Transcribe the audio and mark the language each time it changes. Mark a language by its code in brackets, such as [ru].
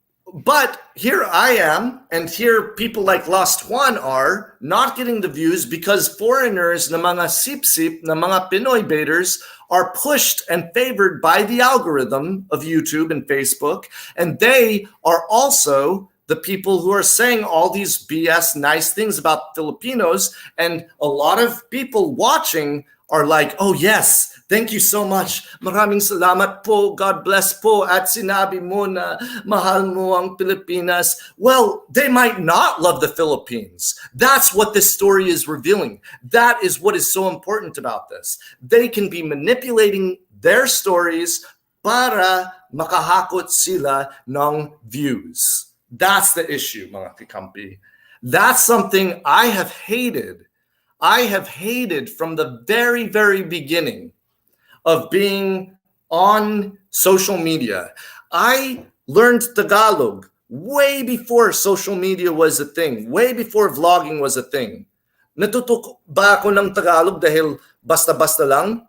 [en] But here I am, and here people like Lost Juan are not getting the views because foreigners [tl] na mga sip-sip, na mga [en] Pinoy baiters are pushed and favored by the algorithm of YouTube and Facebook, and they are also the people who are saying all these BS nice things about Filipinos, and a lot of people watching are like, oh yes, thank you so much. [tl] Maraming salamat po. [en] God bless [tl] po. At sinabi mo na mahal mo ang Pilipinas. [en] Well, they might not love the Philippines. That's what this story is revealing. That is what is so important about this. They can be manipulating their stories [tl] para makahakot sila ng views. [en] That's the issue, [tl] mga kakampi. [en] That's something I have hated. I have hated from the very, very beginning of being on social media. I learned Tagalog way before social media was a thing, way before vlogging was a thing. [tl] Natuto ba ako ng Tagalog dahil basta-basta lang?